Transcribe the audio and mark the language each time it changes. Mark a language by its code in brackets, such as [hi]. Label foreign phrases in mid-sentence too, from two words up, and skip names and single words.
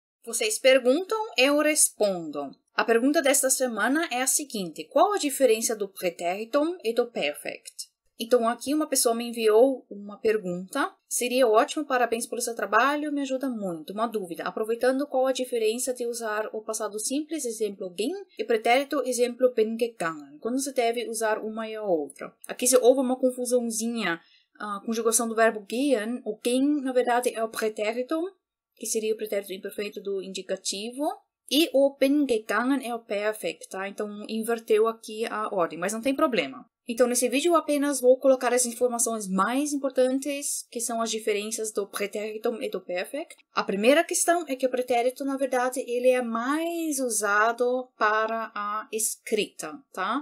[pt] Vocês perguntam, eu respondo. A pergunta desta semana é a seguinte: qual a diferença do pretérito e do perfect? Então, aqui uma pessoa me enviou uma pergunta. Seria ótimo, parabéns pelo seu trabalho, me ajuda muito. Uma dúvida, aproveitando, qual a diferença de usar o passado simples, exemplo ging, e pretérito, exemplo [de] bin gegangen? [pt] Quando se deve usar uma e a outra? Aqui se houve uma confusãozinha, a conjugação do verbo gehen. O ging, na verdade, é o pretérito, que seria o pretérito imperfeito do indicativo. E o [de] bin gegangen [pt] é o perfect, tá? Então, inverteu aqui a ordem, mas não tem problema. Então, nesse vídeo, eu apenas vou colocar as informações mais importantes, que são as diferenças do pretérito e do perfect. A primeira questão é que o pretérito, na verdade, ele é mais usado para a escrita, tá?